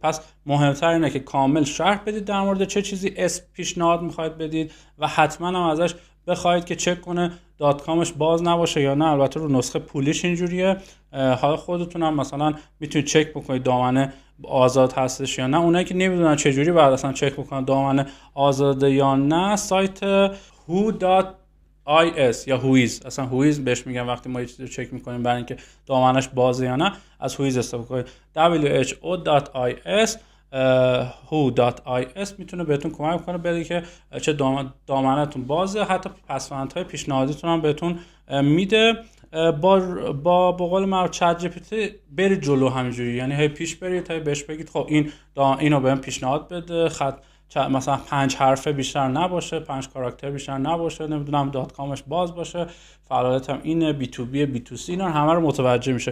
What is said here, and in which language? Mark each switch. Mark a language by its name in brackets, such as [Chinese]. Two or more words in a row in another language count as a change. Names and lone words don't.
[Persian] پس مهمتر اینه که کامل شرح بدید در مورد چه چیزی اسم پیشنهاد میخواید بدید و حتما هم ازش بخواید که چک کنه دات کامش باز نباشه یا نه. البته رو نسخه پولیش اینجوریه، حالا خودتون هم مثلا میتونید چک بکنید دامنه آزاد هستش یا نه. اونایی که نمیدونن چه جوری بعد اصلا چک بکنن دامنه آزاده یا نه، سایت who.is یا whois، اصلا whois بهش میگن وقتی ما یه چیزی رو چک میکنیم برای اینکه دامنش بازه یا نه، از whois استفاده کنید. who.is who.is میتونه بهتون کمک کنه بگه که چه دامنه‌تون بازه، حتی پسوندهای پیشنهادیتون هم بهتون میده. با قول معروف چت جی پی تی برید جلو همینجوری، یعنی هی پیش برید تا بهش بگید خب اینو بهم پیشنهاد بده، خط مثلا 5 حرفه بیشتر نباشه، 5 کاراکتر بیشتر نباشه، نمیدونم دات کامش باز باشه، فعالیتم اینه، بی تو بی، بی تو سی، اینا همه رو متوجه میشه.